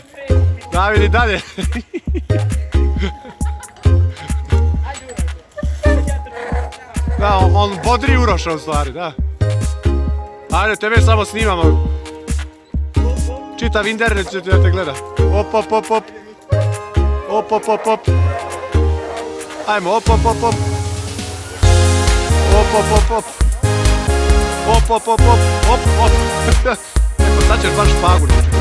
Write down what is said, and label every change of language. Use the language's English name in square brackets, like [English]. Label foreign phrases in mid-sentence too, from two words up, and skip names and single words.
[Serbian] David i dalje. Da, on bodri Uroša u stvari, da. Ajde, tebe samo snimamo. Čitav internet će te gleda. Op, op, op, op. Op, op, op, op. Ajmo, op. Eto, sad ćeš baš špagu naučiti.